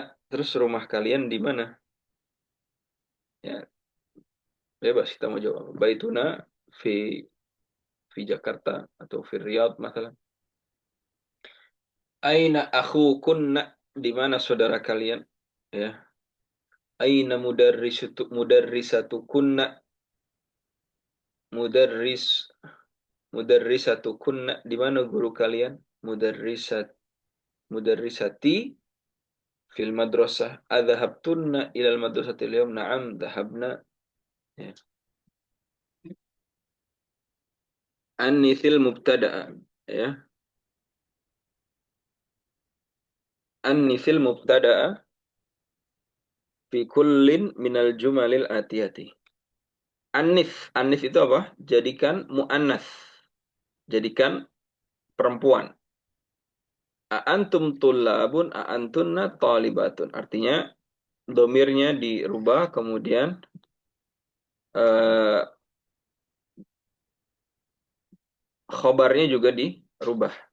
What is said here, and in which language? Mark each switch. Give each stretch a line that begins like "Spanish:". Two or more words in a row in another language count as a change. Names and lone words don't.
Indonesian: Terus rumah kalian di mana? Ya, bebas kita mau jawab.
Arabic: بيتنا في في جاكرتا atau في الرياض masalah. أين أخوكن?
Indonesian: Di mana saudara kalian? Ya.
Arabic: أين مدرستكن? مدرس مدرستكن?
Indonesian: Di mana guru kalian?
Arabic: مدرستي في المدرسة. أذهبتن إلى المدرسة اليوم نعم ذهبنا. Ya. أنث المبتدأ. Ya. أنث المبتدأ في كل من الجمل الآتية.
Indonesian: Anif itu apa? Jadikan mu'annas. Jadikan perempuan.
Arabic: أأنتم طلاب أأنتن طالبات.
Indonesian: Artinya domirnya dirubah, kemudian eh, khobarnya juga dirubah.